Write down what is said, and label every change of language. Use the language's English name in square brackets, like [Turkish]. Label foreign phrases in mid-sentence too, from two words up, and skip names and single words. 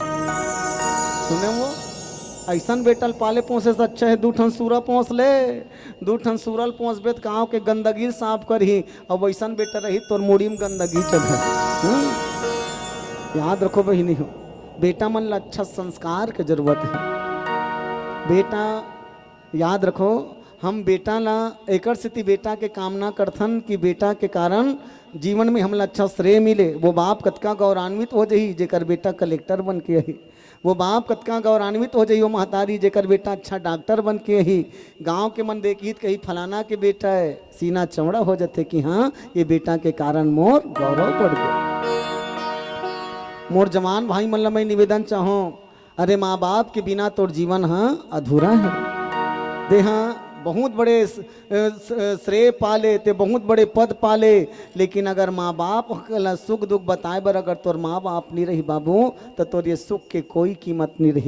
[Chhattisgarhi] सुने वो ऐसा बेटल पाले पोसे से अच्छा है दूठन सूरा पोस ले, दूठन सूरल पोस बेत गाँव के गंदगी साफ करही, और वैसा बेटा रही तोर मुड़ी में गंदगी चढ़े। याद रखो बहिनी हो, बेटा मन ला अच्छा संस्कार के जरूरत है। बेटा याद रखो, हम बेटा ला एकर स्थिति बेटा के कामना करथन कि बेटा के कारण जीवन में हमला अच्छा श्रेय मिले। वो बाप कतका गौरवान्वित हो जाही जेकर बेटा कलेक्टर बन के ही, वो बाप कतका गौरवान्वित हो जाही वो महतारी जेकर बेटा अच्छा डॉक्टर बन के ही। गांव के मन देखी कही फलाना के बेटा है, सीना चौड़ा हो जाते कि हाँ ये बेटा के कारण मोर गौरव बढ़ गया। मोर जवान भाई मन ला मैं निवेदन चाहूँ, अरे माँ बाप के बिना तोर जीवन हाँ अधूरा है। दे हाँ बहुत बड़े श्रेय पाले ते बहुत बड़े पद पाले, लेकिन अगर माँ बाप सुख दुख बताए बर अगर तोर माँ बाप नहीं रही बाबू तो तोर ये सुख के कोई कीमत नहीं रही।